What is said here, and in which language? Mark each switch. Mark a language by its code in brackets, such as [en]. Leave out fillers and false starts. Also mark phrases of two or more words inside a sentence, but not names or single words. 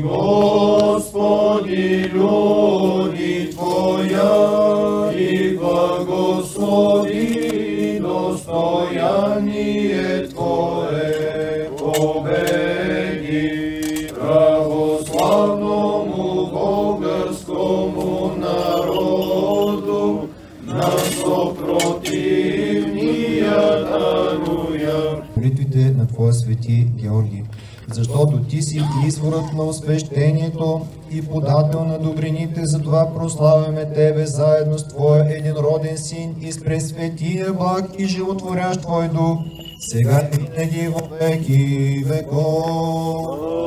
[cu] Господи, люди Твоя и благослови достояние Твое, победи православному българскому народу на съпротивния даруя. [bg] молитвите на Твоя свети Георги, защото Ти си изворът на освещението и подател на добрините, затова прославяме Тебе заедно с Твоя единроден Син и с пресветия благ и животворящ Твой Дух, сега и винаги [cu] во веки веков.